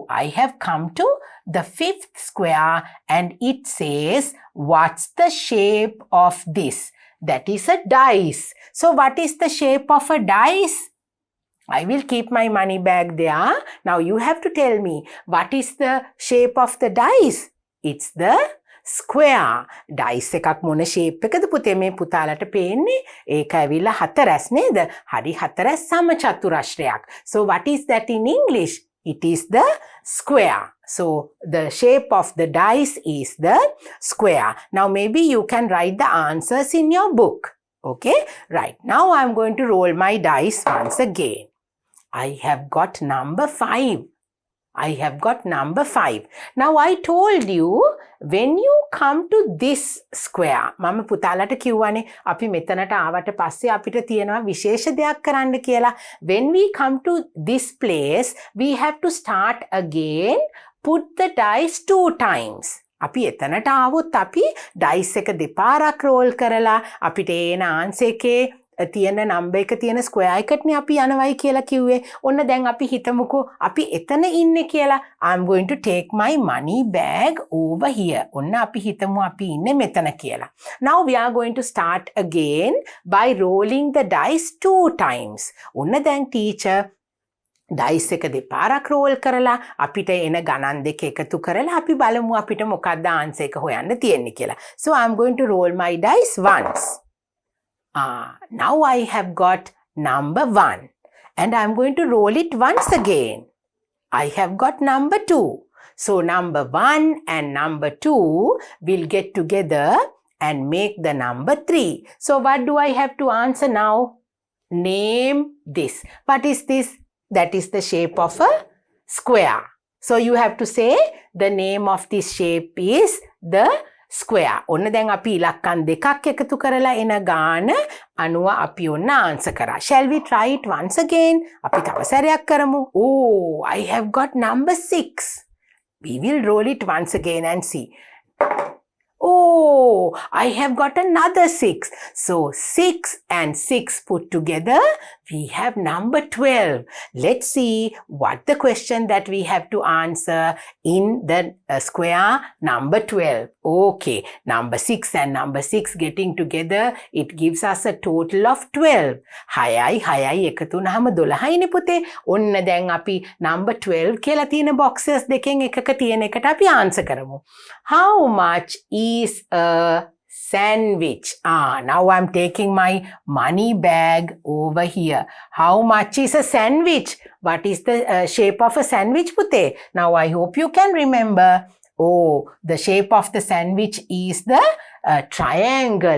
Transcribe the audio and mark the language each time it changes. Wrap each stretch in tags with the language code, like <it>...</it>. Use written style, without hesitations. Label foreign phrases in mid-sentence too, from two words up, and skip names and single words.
<en>I have come to the 5th square and it says, what's the shape of this? That is a dice. So what is the shape of a dice? I will keep my money bag there. Now you have to tell me, what is the shape of the dice? It's the square.</en> <si>Dice එකක් මොන shape එකද පුතේ මේ පුතාලට පේන්නේ? ඒක ඇවිල්ලා හතරස් නේද? හරි හතරස් සමචතුරස්‍රයක්.</si> <en>So what is that in English? It is the square. So the shape of the dice is the square. Now maybe you can write the answers in your book. Okay? Right. Now I'm going to roll my dice once again. I have got number 5. I have got number 5. Now I told you, when you come to this square,</en> <si>මම පුතාලට කිව්වනේ අපි මෙතනට ආවට පස්සේ අපිට තියෙනවා විශේෂ දෙයක් කරන්න කියලා.</si> <en>When we come to this place, we have to start again, put the dice 2 times.</en> <si>අපි එතනට ආවොත් අපි dice එක දෙපාරක් roll කරලා අපිට එන answer එකේ තියෙන නම්බර් එක තියෙන ස්ක්වෙයාර් එකටනේ අපි යනවයි කියලා කිව්වේ. ඔන්න දැන් අපි හිතමුකෝ අපි එතන ඉන්නේ කියලා.</si> <en>I'm going to take my money bag over here.</en> <si>ඔන්න අපි හිතමු අපි ඉන්නේ මෙතන කියලා.</si> <en>Now we are going to start again by rolling the dice 2 times.</en> <si>ඔන්න දැන්</si> <en>teacher dice</en> <si>එක දෙපාරක් roll කරලා අපිට එන ගණන් දෙක එකතු කරලා අපි බලමු අපිට මොකක්ද answer එක හොයන්න තියෙන්නේ කියලා.</si> <en>So I'm going to roll my dice once. Now I have got number 1 and I'm going to roll it once again. I have got number 2. So number 1 and number 2 will get together and make the number 3. So what do I have to answer now? Name this. What is this? That is the shape of a square. So you have to say the name of this shape is the square.</en> <si>ඔන්න දැන් අපි ඉලක්කම් දෙකක් එකතු කරලා එන ගාන අනුව අපි ඔන්න answer කරා.</si> <en>Shall we try it once again?</en> <si>අපි තව සැරයක් කරමු.</si> <en>Oh, I have got number 6. We will roll it once again and see. Oh, I have got another 6. So 6 and 6 put together, we have number 12. Let's see what the question that we have to answer in the square number 12. Okay, number 6 and number 6 getting together, it gives us a total of 12.</en> <si>හයයි එකතු වුණාම 12යිනේ පුතේ. ඔන්න දැන් අපි number 12 කියලා තියෙන boxes දෙකෙන් එකක තියෙන එකට අපි answer කරමු.</si> <en>How much is a sandwich? Now I'm taking my money bag over here. How much is a sandwich? What is the shape of a sandwich, Pute? Now I hope you can remember. Oh, the shape of the sandwich is the triangle.</en>